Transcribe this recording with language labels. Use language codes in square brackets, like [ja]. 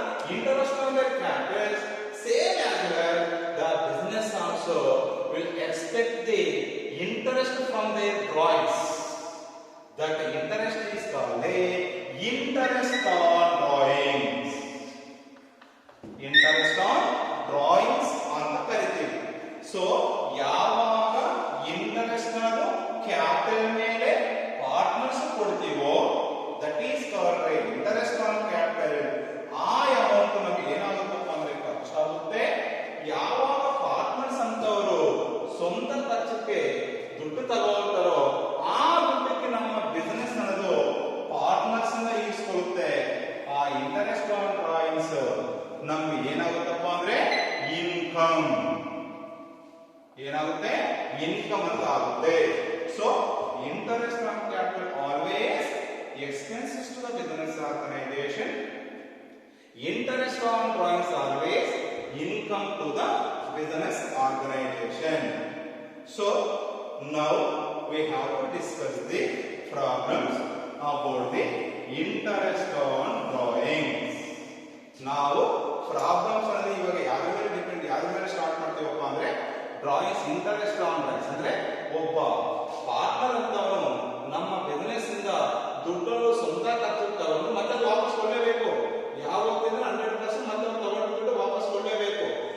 [en] interest on their capitals, same as well the business also will expect the interest from their drawings. That interest is called a interest on drawings. Interest on drawings [kn] ಅಂತ ಕರಿತೀವಿ. So ಯಾವಾಗ interest ಅನ್ನೋದು capital ಮೇಲೆ partners ಕೊಡ್ತೀವೋ [en] That is called interest on capital. [kn] ಆ amount ನಮಗೆ ಏನಾಗುತ್ತಪ್ಪ ಅಂದ್ರೆ ಖರ್ಚಾಗುತ್ತೆ. ಯಾವಾಗ ಪಾರ್ಟ್ನರ್ಸ್ ಅಂತವರು ಸ್ವಂತ ಖರ್ಚಕ್ಕೆ ದುಡ್ಡು ತಗೊಳ್ತಾರೋ ಆ ದುಡ್ಡಕ್ಕೆ ನಮ್ಮ ಬಿಸಿನೆಸ್ ಅನ್ನೋದು ಪಾರ್ಟ್ನರ್ಸ್ ಇಂದ ಈಸ್ಕೊಳ್ಳುತ್ತೆ. ಆ ಇಂಟರೆಸ್ಟ್ ಆನ್ ಡ್ರಾಯಿಂಗ್ಸ್ ನಮ್ಗೆ ಏನಾಗುತ್ತಪ್ಪ ಅಂದ್ರೆ ಇನ್ಕಮ್ ಏನಾಗುತ್ತೆ, ಇನ್ಕಮ್ ಅಂತ ಆಗುತ್ತೆ. [en] So interest on capital always expenses to the business organization. Interest on drawings always income to the business organization. So now we have to discuss the problems about the interest on drawings. [kn] Now problems ಅಂದ್ರೆ ಇವಾಗ ಯಾರ ಮೇಲೆ depend, ಯಾರ ಮೇಲೆ start ಮಾಡ್ತೀವಪ್ಪ ಅಂದ್ರೆ drawings interest on drawings ಅಂದ್ರೆ ಒಬ್ಬ ಪಾರ್ಟ್ನರ್ ಅಂತವನು ನಮ್ಮ ಬಿಸಿನೆಸ್ ಇಂದ ದುಡ್ಡನ್ನು ಸ್ವಂತ ಖರ್ಚು ತಗೊಂಡು ಮತ್ತೆ ವಾಪಸ್ ಕೊಡಲೇಬೇಕು. ಯಾವತ್ತಿದ್ರೆ 100% ಮತ್ತೆ ತಗೊಂಡ ದುಡ್ಡು ವಾಪಸ್ ಕೊಡಲೇಬೇಕು.